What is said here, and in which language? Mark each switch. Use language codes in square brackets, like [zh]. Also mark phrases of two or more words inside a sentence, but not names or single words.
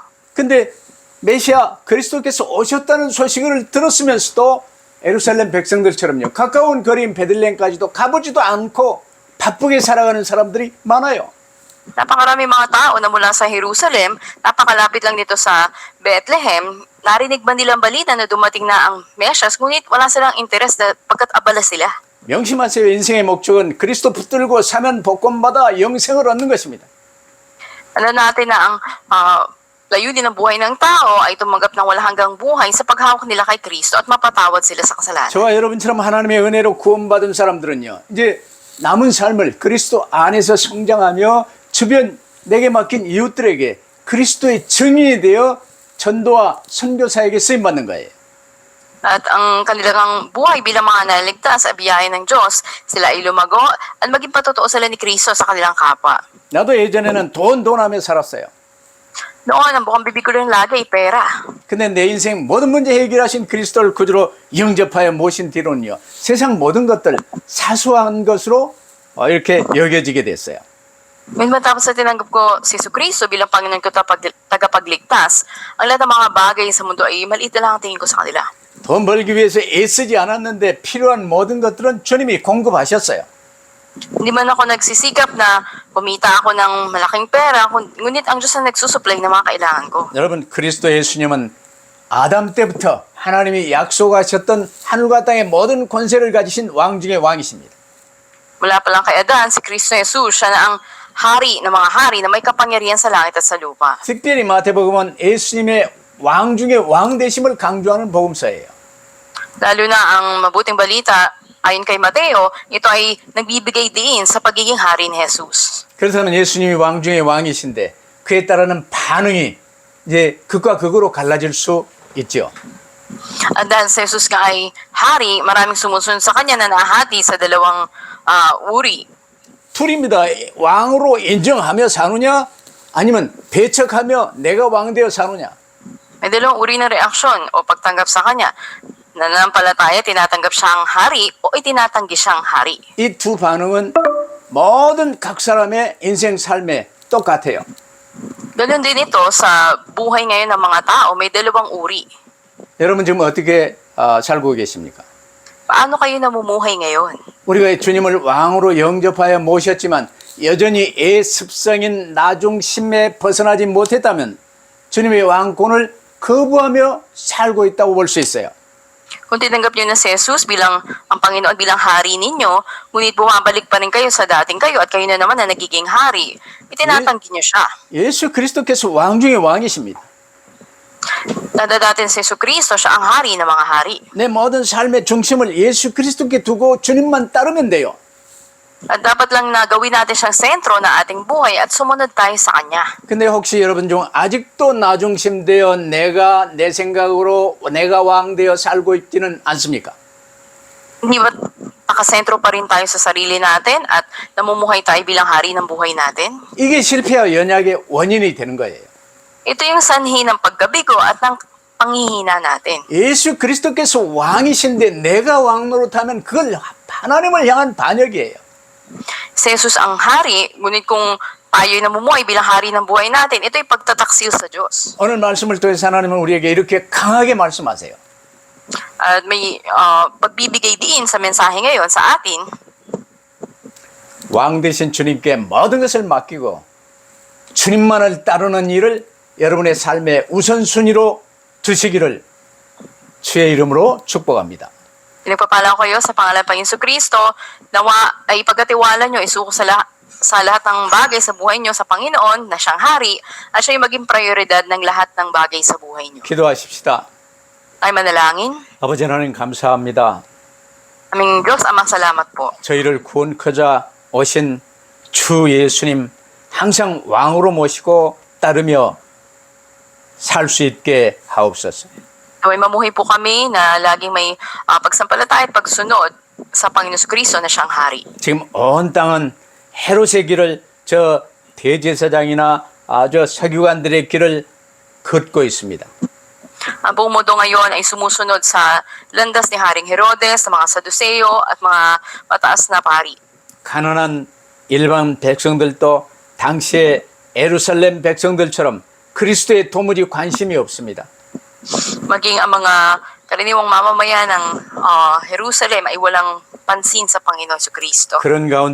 [ko] 근데 메시아 그리스도께서 오셨다는 소식을 들었으면서도 예루살렘 백성들처럼요. 가까운 거리인 베들레헴까지도 가보지도 않고 바쁘게 살아가는 사람들이 많아요. [tl] Napakarami mga tao na mula sa Jerusalem, napakalapit lang nito sa Bethlehem, narinig ba nilang balita na dumating na ang Mesyas, ngunit wala silang interes na pagkat abala sila. [ko] 명심하세요. 인생의 목적은 그리스도 붙들고 사면 복권받아 영생을 얻는 것입니다. [tl] Alam natin na ang layunin ng buhay ng tao ay tumanggap ng wala hanggang buhay sa paghawak nila kay Kristo at mapatawad sila sa kasalanan. [ko] 저와 여러분처럼 하나님의 은혜로 구원받은 사람들은요, 이제 남은 삶을 그리스도 안에서 성장하며 주변 내게 맡긴 이웃들에게 그리스도의 증인이 되어 전도와 선교사에게 쓰임받는 거예요. [tl] At ang kanilang buhay bilang mga naligtas sa biyaya ng Diyos, sila ay lumago at maging patotoo sila ni Kristo sa kanilang kapwa. [ko] 나도 예전에는 돈 하며 살았어요. [tl] Noon, ang bukang bibig ko rin lagi ay pera. [ko] 근데 내 인생 모든 문제 해결하신 그리스도를 구주로 영접하여 모신 뒤로는요, 세상 모든 것들 사소한 것으로 이렇게 여겨지게 됐어요. [tl] Ngunit matapos na tinanggap ko si Jesucristo bilang Panginoon ko tagapagligtas, ang lahat ng mga bagay sa mundo ay maliit na lang ang tingin ko sa kanila. [ko] 돈 벌기 위해서 애쓰지 않았는데 필요한 모든 것들은 주님이 공급하셨어요. [tl] Hindi man ako nagsisikap na kumita ako ng malaking pera, ngunit ang Diyos ang nagsusupply ng mga kailangan ko. [ko] 여러분, 그리스도 예수님은 아담 때부터 하나님이 약속하셨던 하늘과 땅의 모든 권세를 가지신 왕 중의 왕이십니다. [tl] Mula pa lang kay Adan, si Kristo Jesus, siya na ang hari ng mga hari na may kapangyarihan sa langit at sa lupa. [ko] 특별히 마태복음은 예수님의 왕 중의 왕 되심을 강조하는 복음서예요. [tl] Lalo na ang mabuting balita, ayon kay Mateo, ito ay nagbibigay diin sa pagiging hari ni Jesus. [ko] 그래서는 예수님이 왕 중의 왕이신데 그에 따르는 반응이 이제 극과 극으로 갈라질 수 있죠. [tl] At dahil si Jesus nga ay hari, maraming sumusunod sa kanya na nahati sa dalawang uri. [ko] 둘입니다. 왕으로 인정하며 사느냐 아니면 배척하며 내가 왕 되어 사느냐. [tl] May dalawang uri ng reaksyon o pagtanggap sa kanya. Nananampalataya, tinatanggap siyang hari o itinatanggi siyang hari. [ko] 이 두 반응은 모든 각 사람의 인생 삶에 똑같아요. [tl] Ganun din ito sa buhay ngayon ng mga tao, may dalawang uri. [ko] 여러분 지금 어떻게 살고 계십니까? [tl] Paano kayo namumuhay ngayon? [ko] 우리가 주님을 왕으로 영접하여 모셨지만 여전히 애 습성인 나중심에 벗어나지 못했다면 주님의 왕권을 거부하며 살고 있다고 볼 수 있어요. [tl] Kung tinanggap niyo na si Jesus bilang ang Panginoon bilang hari ninyo, ngunit bumabalik pa rin kayo sa dating kayo at kayo na naman na nagiging hari, itinatanggi niyo siya. [ko] 예수 그리스도께서 왕 중의 왕이십니다. [tl] Dadadatin si Jesucristo, siya ang hari ng mga hari. [ko] 내 모든 삶의 중심을 예수 그리스도께 두고 주님만 따르면 돼요. [tl] At dapat lang na gawin natin siyang sentro na ating buhay at sumunod tayo sa Kanya. [ko] 근데 혹시 여러분 중 아직도 나중심되어 내가 내 생각으로 내가 왕 되어 살고 있지는 않습니까? [tl] Hindi ba nakasentro pa rin tayo sa sarili natin at namumuhay tayo bilang hari ng buhay natin? [ko] 이게 실패와 연약의 원인이 되는 거예요. [tl] Ito yung sanhi ng pagkabigo at ng panghihina natin. [ko] 예수 그리스도께서 왕이신데 내가 왕 노릇하면 그걸 하나님을 향한 반역이에요. [tl] Si Jesus ang hari, ngunit kung tayo namumuhay bilang hari ng buhay natin, ito ay pagtataksil sa Diyos. [ko] 오늘 말씀을 통해서 하나님은 우리에게 이렇게 강하게 말씀하세요. [tl] At may pagbibigay din sa mensahe ngayon sa atin, [ko] 왕 되신 주님께 모든 것을 맡기고 주님만을 따르는 일을 여러분의 삶의 우선순위로 두시기를 주의 이름으로 축복합니다. [tl] pinagpapala ko kayo sa pangalan ng Panginoon Kristo, nawa ay pagkatiwala nyo, isuko sa lahat ng bagay sa buhay nyo sa Panginoon na siyang hari at siya yung maging prioridad ng lahat ng bagay sa buhay nyo. [ko] 기도하십시다. [tl] Ay manalangin. [ko] 아버지 하나님 감사합니다. [tl] Aming Diyos, Amang salamat po. [ko] 저희를 구원커자 오신 주 예수님 항상 왕으로 모시고 따르며 살 수 있게 하옵소서. [tl] Naway mamuhay po kami na laging may pagsampalataya at pagsunod sa Panginoon Kristo na siyang hari. [ko] 지금 온 땅은 헤롯의 길을 저 대제사장이나 저 서기관들의 길을 걷고 있습니다. [tl] Ang buong mundo ngayon ay sumusunod sa landas ni Haring Herodes, sa mga Saduseo at mga mataas na pari. [ko] 가난한 일반 백성들도 당시의 예루살렘 백성들처럼 그리스도에 도무지 관심이 없습니다. [tl] Maging ang mga karaniwang mamamayan ng Jerusalem ay walang pansin sa Panginoon Kristo.